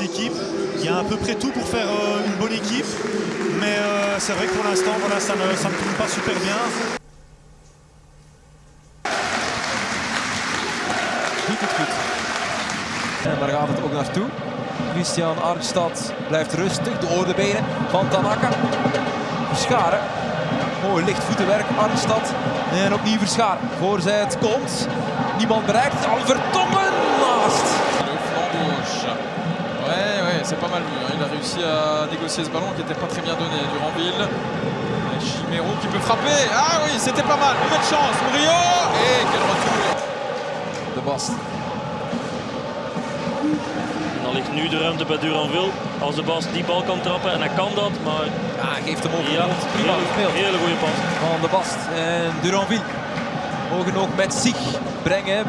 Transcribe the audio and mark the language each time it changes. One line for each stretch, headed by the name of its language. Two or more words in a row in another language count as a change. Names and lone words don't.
French: équipe. Il y a à peu près tout pour faire une bonne équipe. Mais c'est vrai que pour l'instant, voilà, ça ne tourne pas super bien.
Dutch: Niet het goed. En daar gaat het ook naartoe. Christian Arnstad blijft rustig. Door de benen van Tanaka. Verscharen. Mooi lichtvoetenwerk, Arnstad. En opnieuw Verscharen. Voorzet komt. Niemand bereikt. Al Vertongen naast.
French: Le flanc gauche. Ouais, c'est pas mal vu. Hein. Il a réussi à négocier ce ballon qui n'était pas très bien donné. Duranville. Chimero qui peut frapper. Ah oui, c'était pas mal. Nouvelle chance. Murillo. Et quel retour. De Bast.
Dutch: En dan ligt nu de ruimte bij Duranville. Als de Bast die bal kan trappen en hij kan dat, maar Ja, geeft hem over de ja, grond. Prima gespeeld. hele goede pas. Van de Bast en Duranville mogen ook met zich brengen.